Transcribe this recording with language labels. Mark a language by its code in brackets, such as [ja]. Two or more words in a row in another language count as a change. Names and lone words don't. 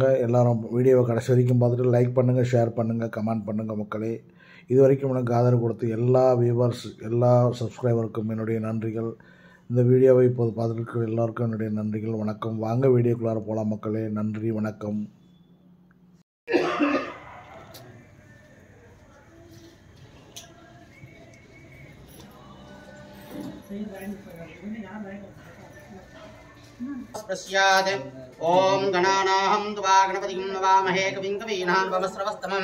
[ta] எல்லோரும் வீடியோவை கடைசி வரைக்கும் பார்த்துட்டு லைக் பண்ணுங்கள், ஷேர் பண்ணுங்கள், கமெண்ட் பண்ணுங்கள். மக்களே, இது வரைக்கும் எனக்கு ஆதரவு கொடுத்து எல்லா வியூவர்ஸ், எல்லா சப்ஸ்கிரைபருக்கும் என்னுடைய நன்றிகள். இந்த வீடியோவை இப்போது பார்த்துட்டு எல்லாருக்கும் என்னுடைய நன்றிகள், வணக்கம். வாங்க வீடியோக்குள்ளார போகலாம் மக்களே. நன்றி, வணக்கம். [sa] ओम गणानाहं त्वा गणपतिं नवामहे कविं कवीनां वमस्रवस्तमं